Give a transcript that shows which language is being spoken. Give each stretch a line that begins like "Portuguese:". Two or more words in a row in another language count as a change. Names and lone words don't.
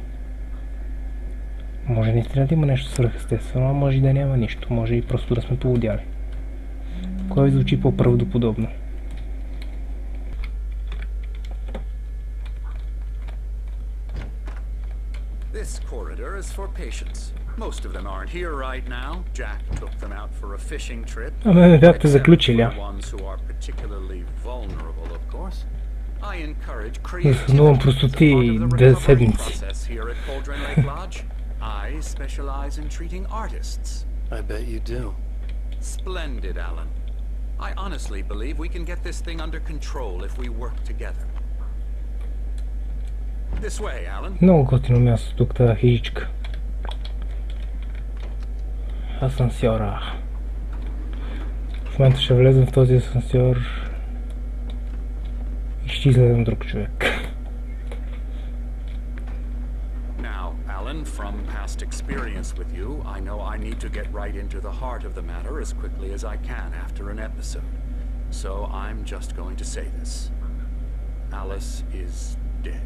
Bulgarian: Може наистина да има нещо свръхестествено, а може и да няма нищо. Може и просто да сме полудяли. Кой звучи по-правдоподобно?
English: This corridor is for patients. Most of them aren't here right now. Jack took them out for a fishing trip.
Bulgarian: Ама ме бяхте заключили, Заснувам простоти 2 седмици.
English: I specialize in treating artists. I bet you do. Splendid, Alan. I honestly believe we can get this thing under control if we work together. This way, Alan.
Bulgarian: Много готино място тук, тази хижичка. Асансьора. В момента ще влезем в този асансьор и ще излезем друг човек.
English: From past experience with you, I know I need to get right into the heart of the matter as quickly as I can after an episode. So I'm just going to say this. Alice is dead.